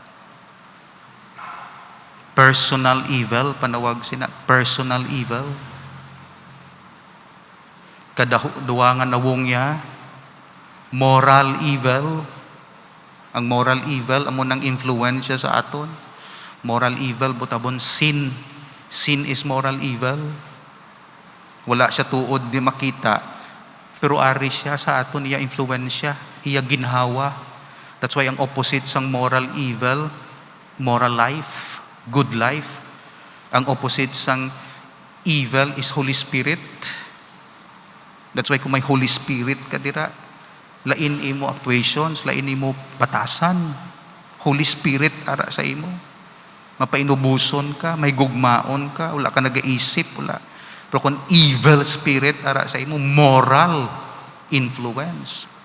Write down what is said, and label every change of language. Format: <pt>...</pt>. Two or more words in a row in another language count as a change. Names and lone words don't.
<en>Personal evil,</en> <hil>panawag sina,</hil> <en>personal evil.</en> <hil>Kadaduwa nga nawong niya,</hil> <en>moral evil.</en> <hil>Ang</hil> <en>moral evil,</en> <hil>amo nang influensya sa aton.</hil> <en>Moral evil, butabon sin. Sin is moral evil.</en> <hil>Wala siya tuod di makita, pero ari siya sa aton, iya influensya, iya ginhawa.</hil> <en>That's why</en> <hil>ang opposite sang</hil> <en>moral evil, moral life, good life. Ang opposite sang evil is Holy Spirit. That's why</en> <hil>kung may</hil> <en>Holy Spirit</en> <hil>ka dira, lain imo actuations, lain imo batasan.</hil> <en>Holy Spirit</en> <hil>ara sa imo. Mapainubuson ka, may gugmaon ka, wala ka nag-iisip, wala. Pero kung</hil> <en>evil spirit</en> <hil>ara sa imo,</hil> <en>moral influence.</en>